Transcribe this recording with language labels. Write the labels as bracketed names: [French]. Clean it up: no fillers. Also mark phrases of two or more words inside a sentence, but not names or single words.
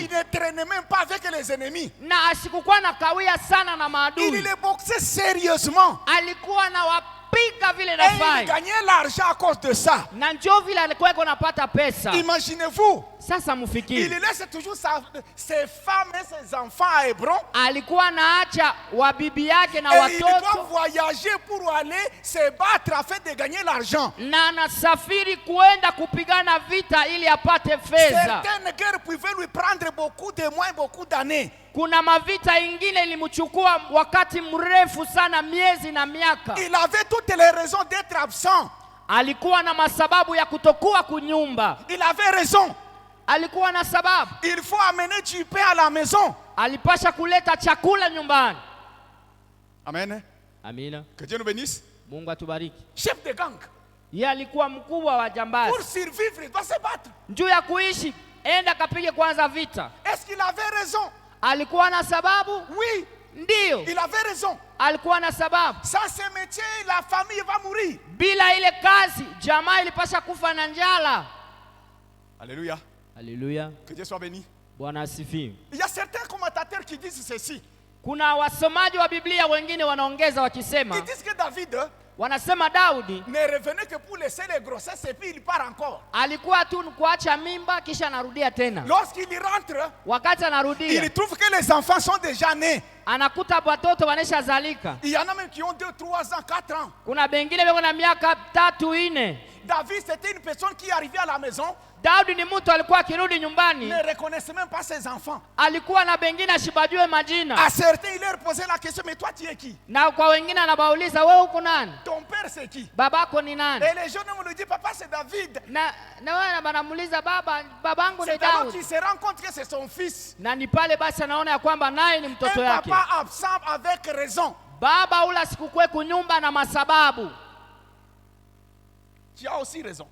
[French] il ne traînait même pas avec les ennemis. [Swahili] Na asikukuwa na kawia sana na [French] Il [Swahili] maadui. [French] les boxait sérieusement. [Swahili] Alikuwa na wapiga vile [French] Et il [Swahili] nafai. [French] gagnait l'argent à cause de ça. [Swahili] Na njoo vile alikuwa iko napata pesa. [French] Imaginez-vous, [Swahili] Sasa [French] il [Swahili] mufikiri, [French] laisse toujours ses femmes et ses enfants à Hébron. [Swahili] alikuwa anaacha wabibi yake na [French] Et il doit [Swahili] watoto [French] voyager pour aller se battre afin de gagner l'argent. [Swahili] na anasafiri kuenda kupigana vita ili apate fedha. [French] Certaines guerres pouvaient lui prendre beaucoup de mois, beaucoup d'années. [Swahili] Kuna mavita ingine ilimchukua wakati mrefu sana, miezi na miaka. [French] Il avait toutes les raisons d'être absent. [Swahili] Alikuwa na masababu ya kutokuwa kunyumba. [French] Il avait raison. [Swahili] Alikuwa na sababu. [French] Il faut amener du pain à la maison. [Swahili] Alipasha kuleta chakula nyumbani. [French] Amen. [Swahili] Amina. [French] Que Dieu nous bénisse. [Swahili] Mungu atubariki. [French] Chef de gang. [Swahili] Yeye alikuwa mkubwa wa jambazi. [French] Pour survivre, il doit se battre. [Swahili] Njoo ya kuishi, enda kapige kwanza vita. [French] Est-ce qu'il avait raison? [Swahili] Alikuwa na sababu? [French] Oui, [Swahili] Ndio. [French] il avait raison. [Swahili] Alikuwa na sababu. [French] Sans ce métier, la famille va mourir. [Swahili] Bila ile kazi, jamaa ilipasha kufa na njala. [French] Alléluia. [Swahili] Haleluya. [French] Que Dieu soit béni. [Swahili] Bwana asifiwe. [French] Il y a certains commentateurs qui disent ceci. [Swahili] Kuna wasomaji wa Biblia wengine wanaongeza [French] Ils [Swahili] wakisema, [French] disent que David [Swahili] wanasema Daudi [French] ne revenait que pour laisser les grossesses et puis il part encore. [Swahili] alikuwa tu kuacha mimba kisha anarudia tena. [French] Lorsqu'il rentre, [Swahili] Wakati anarudia, [French] il trouve que les enfants sont déjà nés. [Swahili] anakuta watoto waneshazalika. [French] Il y en a même qui ont 2, 3 ans, 4 ans. [Swahili] Kuna bengine beko na miaka 3, 4. [French] David, c'était une personne qui arrivait à la maison, [Swahili] Daudi ni mtu alikuwa akirudi nyumbani, [French] ne reconnaissait même pas ses enfants. [Swahili] alikuwa na bengine ashibajue majina. [French] À certains, il leur posait la question, mais toi tu es qui? [Swahili] Na kwa wengine anabauliza, wewe uko nani? [French] Ton père c'est qui? [Swahili] Babako ni nani? [French] Et les jeunes me lui disent, papa c'est David. [Swahili] Na wewe banamuuliza, babangu ni [French] C'est alors [Swahili] Daudi. [French] qu'il se rend compte que c'est son fils. [Swahili] Na ni pale basi anaona ya kwamba naye ni [French] Un [Swahili] mtoto yake. [French] papa absent avec raison. [Swahili] Baba ula sikukwe kunyumba na masababu. [French] Tu as aussi raison.